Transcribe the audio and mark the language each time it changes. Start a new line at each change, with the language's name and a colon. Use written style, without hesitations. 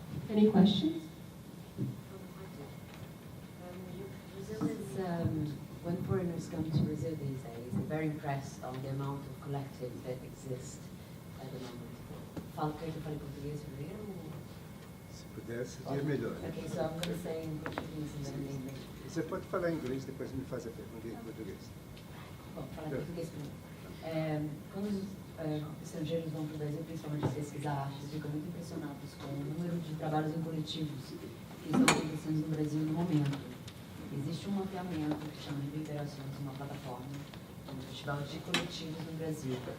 English: Any questions? Brazil is, when foreigners come to Brazil these days, they're very impressed on the amount of collectives that exist at the moment.
Portuguese: Quer que eu fale português primeiro? Se pudesse, seria melhor.
English: Okay, so I'm going to say in Portuguese and then in English.
Portuguese: Você pode falar em inglês, depois me faz a pergunta em português. Bom, falar em português primeiro. Quando os estrangeiros vão para o Brasil, principalmente pesquisar arte, eles ficam muito impressionados com o número de trabalhos em coletivos que estão acontecendo no Brasil no momento. Existe um mapeamento que chama de Interações, uma plataforma, um festival de coletivos no Brasil.